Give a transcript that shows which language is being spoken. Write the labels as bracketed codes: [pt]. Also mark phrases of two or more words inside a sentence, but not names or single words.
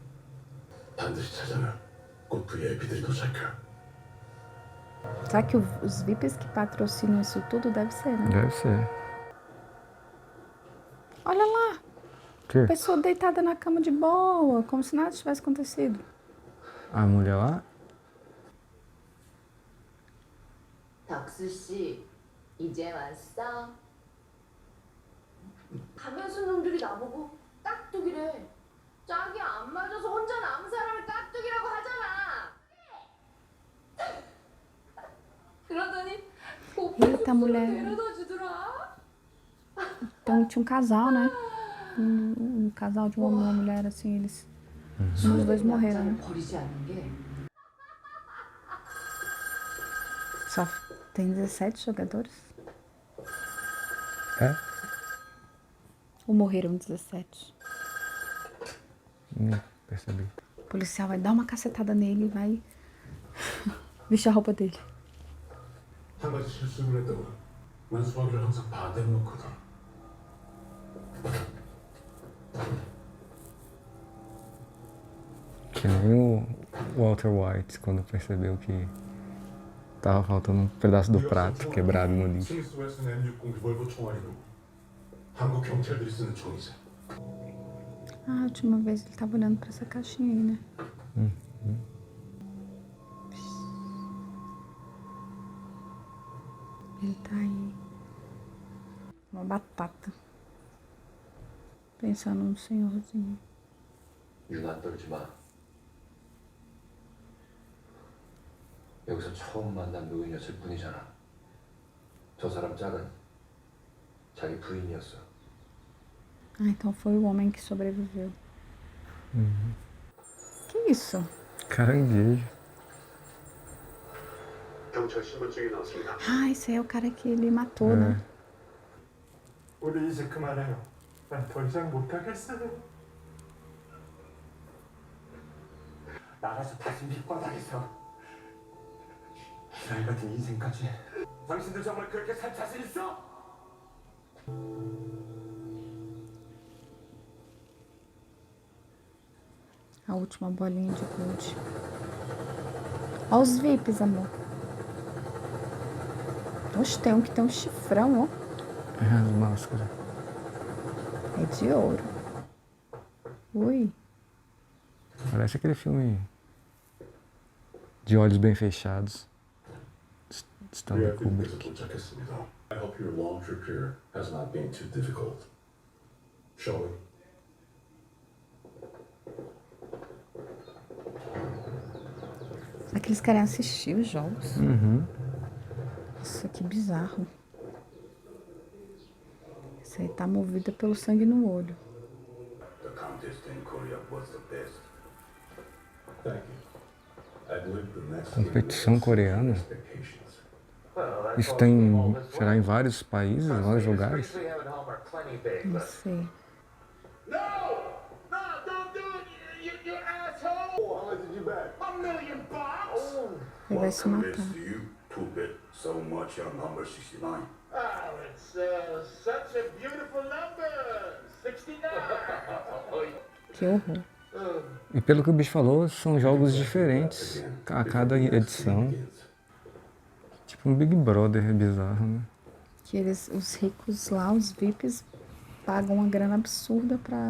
[pt] Será que os VIPs que patrocinam isso tudo deve ser, né? Deve ser. Olha lá! O quê? Pessoa deitada na cama de boa, como se nada tivesse acontecido. A mulher lá? [ko] 덕수 씨, 이제 왔어? 가면수 놈들이 나보고 깍두기래. 짝이 안 맞아서 혼자 남은 사람을 깍두기라고 하잖아. 그러더니 [pt] Eita, mulher. [ko] 데려다 주더라. [pt] Então tinha um casal, né? Um casal de um homem e uma mulher, assim, eles... Os dois morreram, né? [ko] 버리지 않는 게 [pt] Só tem 17 jogadores? É? Ou morreram 17? Percebi. O policial vai dar uma cacetada nele e vai vestir a roupa dele. [ko] 한 가지 실수를 했다고 난 수학을 항상 반대로 놓거든. [pt] Que nem o Walter White, quando percebeu que tava faltando um pedaço do prato quebrado no lixo. [ko] 스미스가 쓰는 M60 리볼버 총알이고 한국 경찰들이 쓰는 총이지. [pt] Ah, a última vez ele tava olhando pra essa caixinha aí, né? Ele tá aí. Uma batata. Pensando no senhorzinho. [ko] 유나 떨지 마. 여기서 처음 만난 노인이었을 뿐이잖아. 저 사람 짝은 자기 부인이었어. [pt] Ah, então foi o homem que sobreviveu. Que isso? Caranguejo. [ko] 경찰 신분증이 나왔습니다. [pt] Ah, esse aí é o cara que ele matou, né? [ko] 우리 이제 그만해요. 난 더 이상 못하겠어요. 나가서 다시 밑바닥에서 날 같은 인생까지. 당신들 정말 그렇게 살 자신 있어? [pt] A última bolinha de gude. Olha os VIPs, amor. Oxe, tem um que tem um chifrão, ó. É as máscaras. É de ouro. Ui. Parece aquele filme de olhos bem fechados. Stanley Kubrick. [ko] 도착했습니다. [en] I hope your long trip here has not been too difficult. Shall we? [pt] Será que eles querem assistir os jogos? Isso aqui é bizarro. Essa aí tá movida pelo sangue no olho. [en] The contest in Korea was the best. Thank you. I believe the next [pt] Competição coreana? Isso tem, será em vários países, em vários lugares? Não sei. [en] No! No, don't do it, you asshole! How much did you bet? $1 million! [pt] Ele vai se matar. [en] you to bet so much on number 69? Oh, it's such a beautiful number. 69. [pt] Que horror. E pelo que o bicho falou, são jogos diferentes a cada edição. Tipo um Big Brother bizarro, né? Que eles, os ricos lá, os VIPs, pagam uma grana absurda pra...